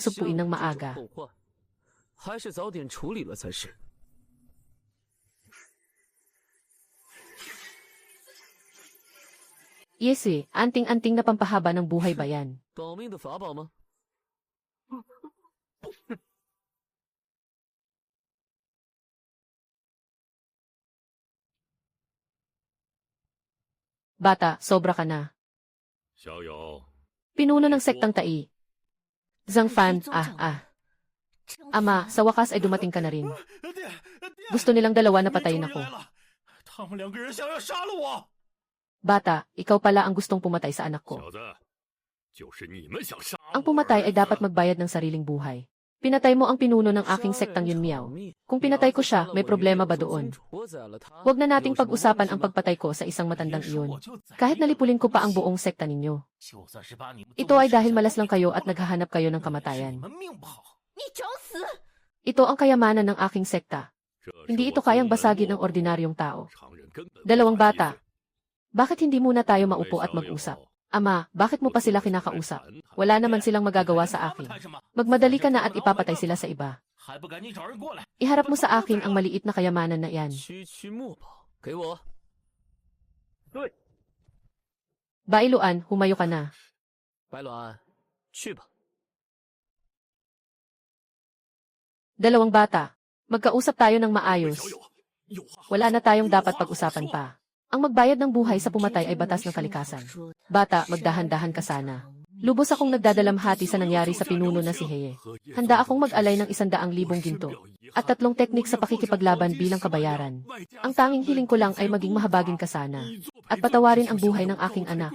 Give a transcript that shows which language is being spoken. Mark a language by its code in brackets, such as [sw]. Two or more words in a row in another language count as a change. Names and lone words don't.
[zh] 像 [tl] supuin ng [zh] 这种 [tl] maaga. [zh] 后患还是早点处理了才是。 [tl] Yes anting-anting na pampahaba ng buhay ba yan? [zh] 保命的法宝吗？ [tl] Bata, sobra ka na. [zh] 小友， [tl] Pinuno ng sektang Tai. Zhang Fan, Ama, sa wakas ay dumating ka na rin. [zh] 爹，爹， [tl] Gusto nilang dalawa na [zh] 你终 [tl] patayin [zh] 于 [tl] ako. [zh] 来了，他们两个人想要杀了我。 [tl] Bata, ikaw pala ang gustong pumatay sa anak ko. [zh] 小子，就是你们想杀 [tl] Ang pumatay ay dapat magbayad ng sariling buhay. Pinatay mo ang pinuno ng aking sektang Yunmiao. Kung pinatay ko siya, may problema ba doon? Huwag na nating pag-usapan ang pagpatay ko sa isang matandang iyon. Kahit nalipulin ko pa ang buong sekta ninyo. [zh] 就算是把你们 [tl] Ito ay dahil malas lang kayo at naghahanap kayo ng kamatayan. [zh] 你们命不好，你找死！ [tl] Ito ang kayamanan ng aking sekta. [zh] 这是 [tl] Hindi [zh] 我 [tl] ito [zh] 宗 [tl] kayang [zh] 门 [tl] basagin ng [zh] 落 [tl] ordinaryong tao. [zh] 常人根本无 [tl] Dalawang [zh] 法理 [tl] bata. [zh] 解 [tl] Bakit hindi muna tayo [zh] 各位 [tl] maupo at [zh] 小友 [tl] mag-usap? Ama, bakit mo pa sila kinakausap? [zh] 谈谈 [tl] Wala naman silang magagawa sa [zh] 他们 [tl] akin. [zh] 谈什么？ [tl] Magmadali ka na at ipapatay sila sa iba. [zh] 还不赶紧找人过来？ [tl] Iharap mo sa akin ang maliit na kayamanan na yan. [zh] 区区墨宝，给我。 [tl] Bailuan, humayo ka na. [zh] 白鸾，去吧。 [tl] Dalawang bata. Magkausap tayo ng [zh] 各位 [tl] maayos. [zh] 小友，有话 [tl] Wala na tayong dapat pag-usapan pa. Ang magbayad ng buhay sa pumatay ay batas ng kalikasan. Bata, magdahan-dahan ka sana. Lubos akong nagdadalamhati sa nangyari sa pinuno na si Heye. Handa akong mag-alay ng 100,000 ginto at 3 teknik sa pakikipaglaban bilang kabayaran. Ang tanging hiling ko lang ay maging mahabagin ka sana at patawarin ang buhay ng aking anak.